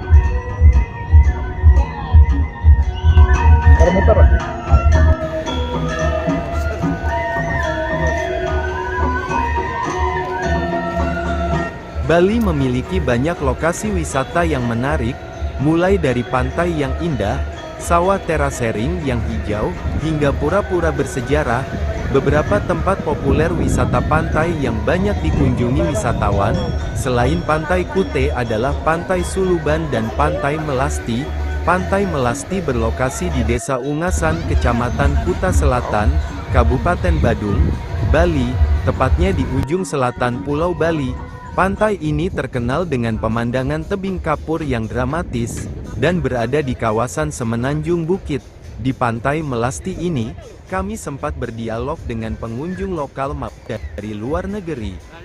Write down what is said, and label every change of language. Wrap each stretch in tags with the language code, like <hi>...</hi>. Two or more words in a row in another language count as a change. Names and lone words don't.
<id>Bali memiliki banyak lokasi wisata yang menarik, mulai dari pantai yang indah, sawah terasering yang hijau, hingga pura-pura bersejarah. Beberapa tempat populer wisata pantai yang banyak dikunjungi wisatawan, selain Pantai Kute, adalah Pantai Suluban dan Pantai Melasti. Pantai Melasti berlokasi di Desa Ungasan, Kecamatan Kuta Selatan, Kabupaten Badung, Bali, tepatnya di ujung selatan Pulau Bali. Pantai ini terkenal dengan pemandangan tebing kapur yang dramatis, dan berada di kawasan semenanjung bukit. Di Pantai Melasti ini, kami sempat berdialog dengan pengunjung lokal maupun dari luar negeri.</id>